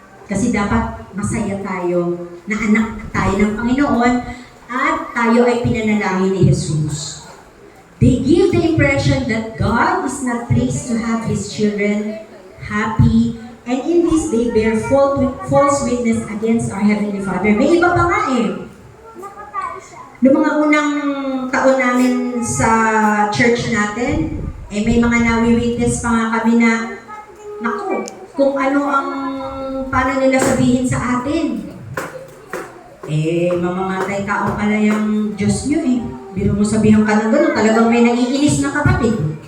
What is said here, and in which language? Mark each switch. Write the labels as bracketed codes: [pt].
[tl] Kasi dapat masaya tayo, na anak tayo ng Panginoon, at tayo ay pinanalangin ni Jesus. [en] They give the impression that God is not pleased to have His children happy, and in this they bear false witness against our Heavenly Father. [tl] May iba pa nga eh. Noong mga unang taon namin sa church natin, eh may mga nawi-witness pa nga kami na, naku, kung ano ang paano nila sabihin sa atin. Eh, mamamatay tao pala yung Diyos nyo eh. Biro mo sabihan ka na gano'n, talagang may naiinis na kapatid.